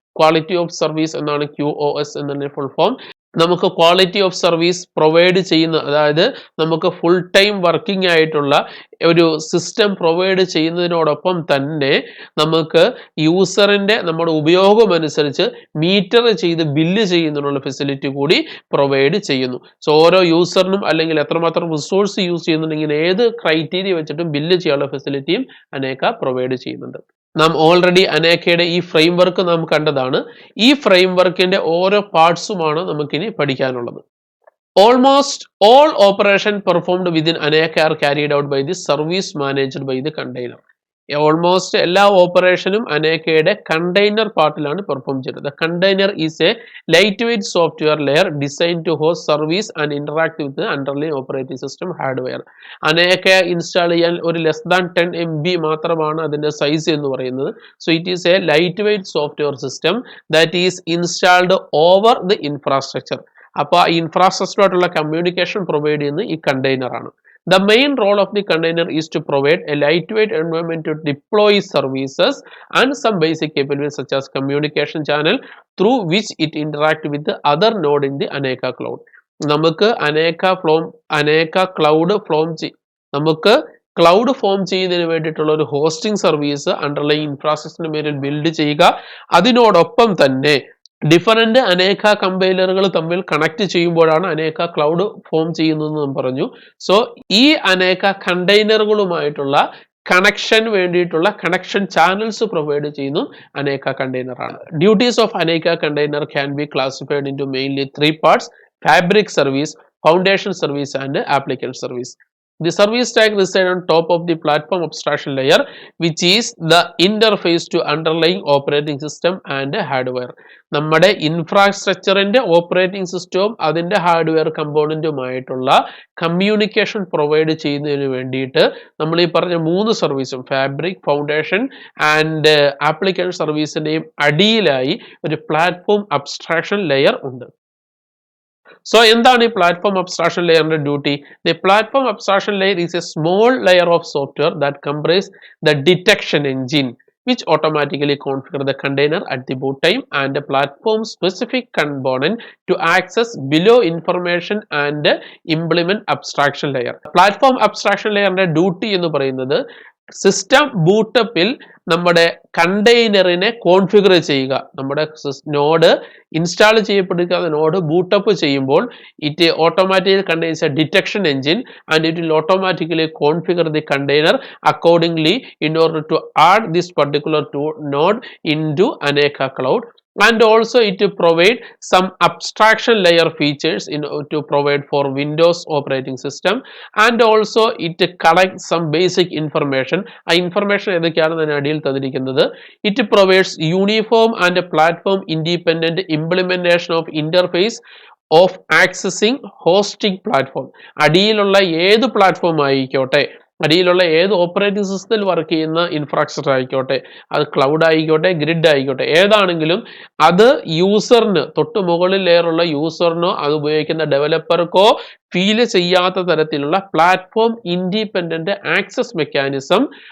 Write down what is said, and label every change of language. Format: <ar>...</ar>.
<ml>Quality of service എന്നാണ് QoS എന്നതിന്റെ full form. നമുക്ക് ക്വാളിറ്റി ഓഫ് സർവീസ് പ്രൊവൈഡ് ചെയ്യുന്ന, അതായത് നമുക്ക് ഫുൾ ടൈം വർക്കിംഗ് ആയിട്ടുള്ള ഒരു സിസ്റ്റം പ്രൊവൈഡ് ചെയ്യുന്നതിനോടൊപ്പം തന്നെ നമുക്ക് യൂസറിന്റെ നമ്മുടെ ഉപയോഗം അനുസരിച്ച് മീറ്റർ ചെയ്ത് ബില്ല് ചെയ്യുന്നതിനുള്ള ഫെസിലിറ്റി കൂടി പ്രൊവൈഡ് ചെയ്യുന്നു. സോ ഓരോ യൂസറിനും അല്ലെങ്കിൽ എത്രമാത്രം റിസോഴ്സ് യൂസ് ചെയ്യുന്നുണ്ടെങ്കിൽ ഏത് ക്രൈറ്റീരിയ വെച്ചിട്ടും ബില്ല് ചെയ്യാനുള്ള ഫെസിലിറ്റിയും അനേക പ്രൊവൈഡ് ചെയ്യുന്നുണ്ട്. നാം ഓൾറെഡി അനേക്കയുടെ ഈ ഫ്രെയിം വർക്ക് നാം കണ്ടതാണ്. ഈ ഫ്രെയിം വർക്കിന്റെ ഓരോ പാർട്സുമാണ് നമുക്കിനി പഠിക്കാനുള്ളത്.</ml> <en>Almost all operation performed within Aneka are carried out by the service managed by the container.</en> <ml>Almost എല്ലാ ഓപ്പറേഷനും അനേക്കയുടെ കണ്ടെയ്നർ പാർട്ടിലാണ് പെർഫോം ചെയ്യുന്നത്.</ml> <en>Container is a lightweight software layer design to host service and interact with underline operating system hardware.</en> <ml>അനേക്ക install ചെയ്യാൻ ഒരു less than 10 MB മാത്രമാണ് അതിന്റെ size എന്ന് പറയുന്നത്.</ml> <en>So it is a lightweight software system that is installed over the infrastructure.</en> <ml>അപ്പോൾ ആ ഇൻഫ്രാസ്ട്രക്ചറുമായിട്ടുള്ള communication provide ചെയ്യുന്നത് ഈ കണ്ടെയ്നർ ആണ്.</ml> <en>The main role of the container is to provide a lightweight environment to deploy services and some basic capabilities such as communication channel through which it interacts with the other node in the Aneka cloud.</en> <ml>നമുക്ക് Aneka cloud നമുക്ക് cloud form ചെയ്യുന്നതിന് വേണ്ടിയിട്ടുള്ള ഒരു hosting service underline ഇൻഫ്രാസ്ട്രക്ചറിന് മേലിൽ build ചെയ്യുക. അതിനോടൊപ്പം തന്നെ different അനേക കമ്പൈലറുകൾ തമ്മിൽ കണക്ട് ചെയ്യുമ്പോഴാണ് അനേക ക്ലൗഡ് ഫോം ചെയ്യുന്നതെന്ന് നാം പറഞ്ഞു. സോ ഈ അനേക കണ്ടെയ്നറുകളുമായിട്ടുള്ള കണക്ഷൻ വേണ്ടിയിട്ടുള്ള കണക്ഷൻ ചാനൽസ് പ്രൊവൈഡ് ചെയ്യുന്നു അനേക കണ്ടെയ്നർ ആണ്.</ml> <en>Duties of Aneka container can be classified into mainly 3 parts: fabric service, foundation service and application service. The service stack resides on top of the platform abstraction layer, which is the interface to underlying operating system and hardware.</en> <ml>നമ്മുടെ ഇൻഫ്രാസ്ട്രക്ചറിന്റെ operating സിസ്റ്റവും അതിന്റെ hardware കമ്പോണന്റുമായിട്ടുള്ള communication provide ചെയ്യുന്നതിന് വേണ്ടിയിട്ട് നമ്മൾ ഈ പറഞ്ഞ 3 സർവീസും fabric, foundation and application സർവീസിന്റെയും അടിയിലായി ഒരു പ്ലാറ്റ്ഫോം അബ്സ്ട്രാക്ഷൻ ലെയർ ഉണ്ട്. So എന്താണ് ഈ platform abstraction ലെയറിന്റെ duty?</ml> <en>The platform abstraction layer is a small layer of software that comprises the detection engine, which automatically configure the container at the boot time and a platform specific component to access below information and implement abstraction layer.</en> <ml>Platform abstraction layerന്റെ duty എന്ന് പറയുന്നത് system ബൂട്ടപ്പിൽ നമ്മുടെ കണ്ടെയ്നറിനെ configure ചെയ്യുക. നമ്മുടെ node install ചെയ്യപ്പെടുന്ന node boot-up ചെയ്യുമ്പോൾ</ml> <en>It automatically contains a detection engine and it will automatically configure the container accordingly in order to add this particular node into Aneka cloud. And also it provide some abstraction layer features to provide for Windows operating system, and also it collect some basic information.</en> <ml>ആ information ഏതൊക്കെയാണ് ഞാൻ അടിയിൽ തന്നിരിക്കുന്നത്.</ml> <en>It provides uniform and platform independent implementation of interface of accessing hosting platform.</en> <ml>അടിയിലുള്ള ഏത് platform ആയിക്കോട്ടെ, അടിയിലുള്ള ഏത് ഓപ്പറേറ്റിംഗ് സിസ്റ്റത്തിൽ വർക്ക് ചെയ്യുന്ന ഇൻഫ്രാസ്ട്രക്ചർ ആയിക്കോട്ടെ, അത് ക്ലൗഡ് ആയിക്കോട്ടെ, ഗ്രിഡ് ആയിക്കോട്ടെ, ഏതാണെങ്കിലും അത് യൂസറിന് തൊട്ട് മുകളിൽ ലെയറുള്ള യൂസറിനോ അത് ഉപയോഗിക്കുന്ന ഡെവലപ്പർക്കോ ഫീൽ ചെയ്യാത്ത തരത്തിലുള്ള പ്ലാറ്റ്ഫോം ഇൻഡിപെൻഡന്റ് ആക്സസ് മെക്കാനിസം</ml>